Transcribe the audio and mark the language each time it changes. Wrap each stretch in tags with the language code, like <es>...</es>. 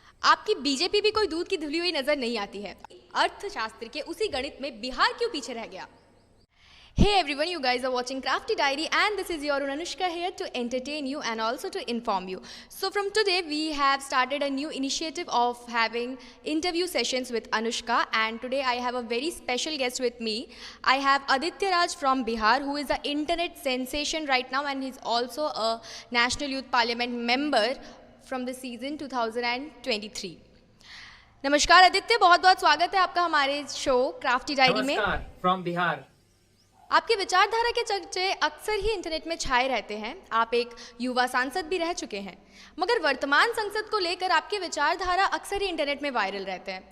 <hi>आपकी बीजेपी भी कोई दूध की धुली हुई नजर नहीं आती है। अर्थशास्त्र के उसी गणित में बिहार क्यों पीछे रह गया?</hi> <en>Hey everyone, you guys are watching Crafty Diary and this is your Anushka here to entertain you and also to inform you. So from today we have started a new initiative of having interview sessions with Anushka, and today I have a very special guest with me. I have Aditya Raj from Bihar, who is an internet sensation right now, and he's also a National Youth Parliament member from the season 2023.</en> <hi>नमस्कार आदित्य, बहुत बहुत स्वागत है आपका हमारे show crafty diary में। नमस्कार from Bihar. आपकी विचारधारा के चर्चे अक्सर ही इंटरनेट में छाए रहते हैं। आप एक युवा सांसद भी रह चुके हैं, मगर वर्तमान संसद को लेकर आपकी विचारधारा अक्सर ही इंटरनेट में वायरल रहते हैं।</hi>